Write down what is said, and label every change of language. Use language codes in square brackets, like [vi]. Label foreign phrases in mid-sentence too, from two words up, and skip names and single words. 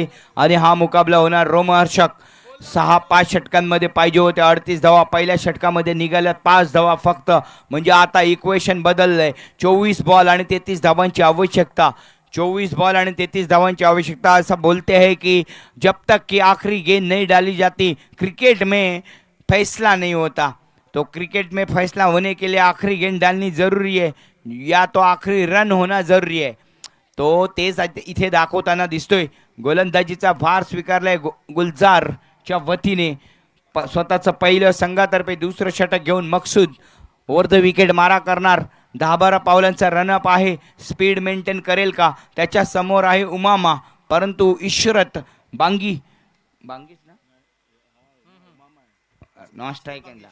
[mr] आणि हा मुकाबला होणार रोमहर्षक. 6-5 षटकांमध्ये पाहिजे होते 38 धावा. पहिल्या षटकामध्ये निघाल्यात 5 धावा फक्त. म्हणजे आता इक्वेशन बदललंय. 24 बॉल आणि 33 धावांची आवश्यकता. 24 बॉल आणि 33 धावांची आवश्यकता. [hi] ऐसा बोलते हैं कि जब तक कि आखिरी गेंद नहीं डाली जाती क्रिकेट में फैसला नहीं होता. तो क्रिकेट में फैसला होने के लिए आखिरी गेंद डालनी जरूरी है या तो आखिरी रन होना जरूरी है. [mr] तो तेच इथे दाखवताना दिसतोय. गोलंदाजीचा भार स्वीकारलाय गुलजारच्या वतीने. स्वतःचं पहिलं संघातर्फे दुसरं षटक घेऊन मकसूद [en] over the wicket [mr] मारा करणार. 10-12 पावलांचा रनअप आहे. [en] speed maintain [mr] करेल का? त्याच्या समोर आहे उमामा. परंतु इशरत बांगीच ना [en] non strike [mr] एंडला.